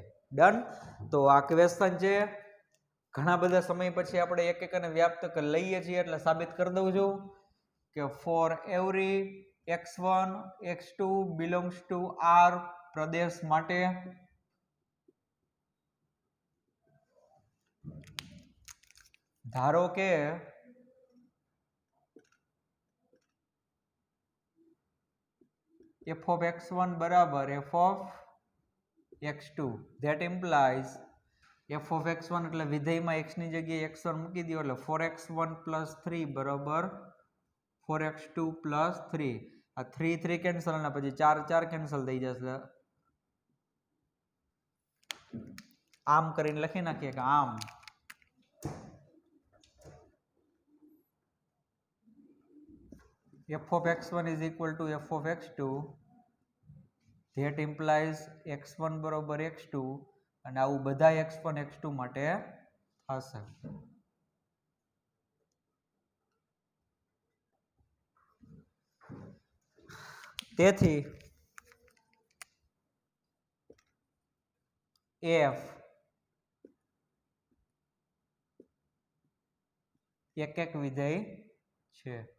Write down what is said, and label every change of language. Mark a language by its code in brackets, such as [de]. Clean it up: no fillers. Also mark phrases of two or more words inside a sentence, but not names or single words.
[gu] ડન. તો આ ક્વેશ્ચન છે, ઘણા બધા સમય પછી આપણે એક એક અને વ્યાપ્ત લઈએ છીએ એટલે સાબિત કરી દઉં છું કે [en] for every x1 x2 belongs to R [gu] પ્રદેશ માટે ધારો કે [en] f of x1 [gu] બરાબર [en] f of x2, that implies f of x1 [gu] એટલે વિધેયમાં x ની જગ્યાએ x1 મૂકી દો એટલે [en] 4x1 plus 3 [gu] બરાબર [en] 4x2 plus 3. [gu] આ 3 3 કેન્સલ અને પછી 4 4 કેન્સલ થઈ જશે. આમ કરીને લખી નાખીએ કે આમ [en] f of x1 is equal to f of x2, that implies x1 [gu] બરાબર x2, અને આવું બધા x1 x2 માટે થશે. તેથી f એક એક વિધેય છે.